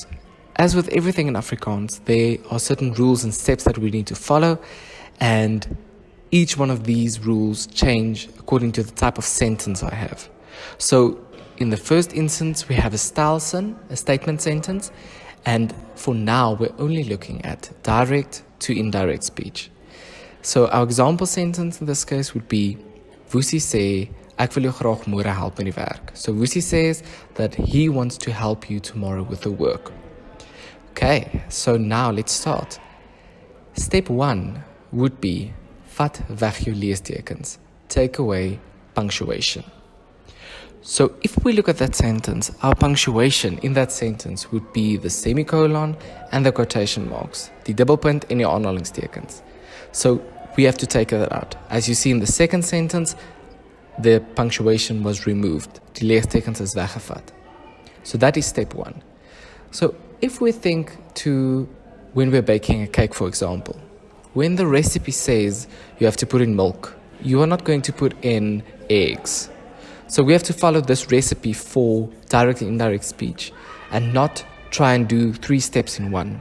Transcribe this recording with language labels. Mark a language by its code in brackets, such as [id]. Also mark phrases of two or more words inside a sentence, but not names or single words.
[en] As with everything in Afrikaans, there are certain rules and steps that we need to follow, and each one of these rules change according to the type of sentence I have. So in the first instance, we have a stelsin, a statement sentence, and for now, we're only looking at direct to indirect speech. So our example sentence in this case would be, [af] Vusi sê, ek wil jou graag môre help met die werk. [en] So Vusi says that he wants to help you tomorrow with the work. Okay, so now let's start. Step 1 would be, [af] vat weg jou leestekens. [en] Take away punctuation. So if we look at that sentence, our punctuation in that sentence would be the semicolon and the quotation marks, [af] die dubbelpunt en die aanhalingstekens. [en] So we have to take that out. As you see in the second sentence, the punctuation was removed. [af] Die leestekens is weggevat. [en] So that is step 1. So if we think to when we're baking a cake, for example, when the recipe says you have to put in milk, you are not going to put in eggs. So we have to follow this recipe for direct and indirect speech and not try and do 3 steps in one.